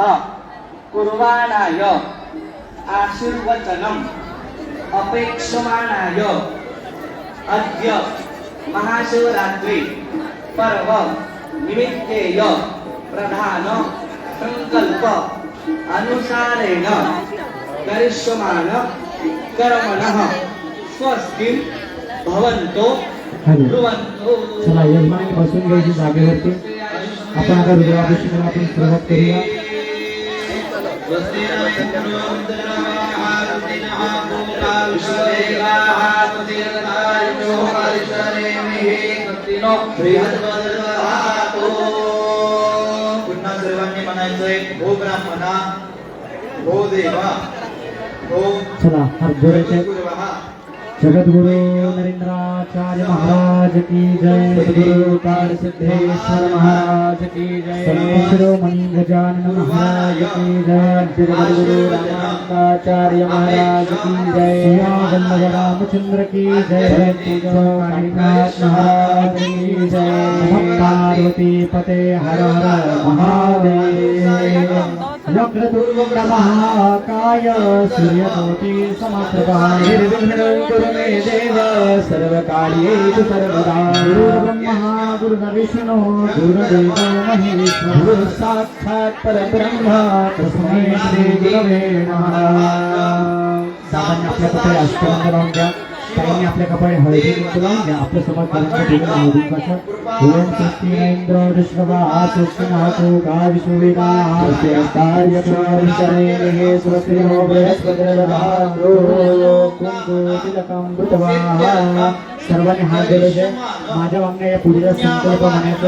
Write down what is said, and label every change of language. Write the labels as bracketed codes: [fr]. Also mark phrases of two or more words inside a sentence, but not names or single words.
[sa] कुर्वाणाय आशीर्वचनम अपेक्षमाणाय अद्य महाशिवरात्रि पर्व निमित्तेय प्रधान संकल्प अनुसारेण करिष्यमान कर्मणः स्वस्ति भवन्तो ब्रुवन्तो। [mr] चला यजमान बसून घ्यायची जागेवरती आपण आता रुद्राभिषेकाला आपण सुरुवात करूया। पुन्हा सर्वांनी म्हणायचंय [sa] भो ब्राह्मणा भो देवा भो [mr] चला हात जोडायचे। [hi] जगद्गुरु नरेंद्राचार्य महाराज की जय, सद्गुरु काल सिद्धेश्वर महाराज की जय, शिरोमणि गजानन महाराज की जय, जगद्गुरु रामानंदाचार्य महाराज की जय, वल्लभ रामचंद्र की जय, कालीनाथ महाराज की जय, पार्वती पते हर हर महादेव। [sa] वक्रतुंड महाकाय सूर्यकोटि समप्रभा निर्विघ्नं कुरु मे देव सर्वकार्येषु सर्वदा। गुरुर्ब्रह्मा गुरुर्विष्णु गुरुर्देवो महेश्वरः गुरुः साक्षात् परब्रह्म तस्मै श्री गुरवे नमः। [mr] सामान्य आपल्या कपडे अष्टंग लावून घ्या, ताईंनी आपल्या कपडे हळदी कुंकू लावून घ्या। आपल्या समोर करायचं ठिकाण हळदी कुंकू। [sa] ओम स्वस्ति इंद्र विश्ववा स्वस्ति नाथो काविशुविना कार्यक्रमविषये स्वस्ति नो बृहस्पतिर्दधातु कुंकू तिलकं कृत्वा। [mr] सर्वांनी हात जोडायचे। माझ्या वांगण्या या पूजेचा संकल्प म्हणायचे।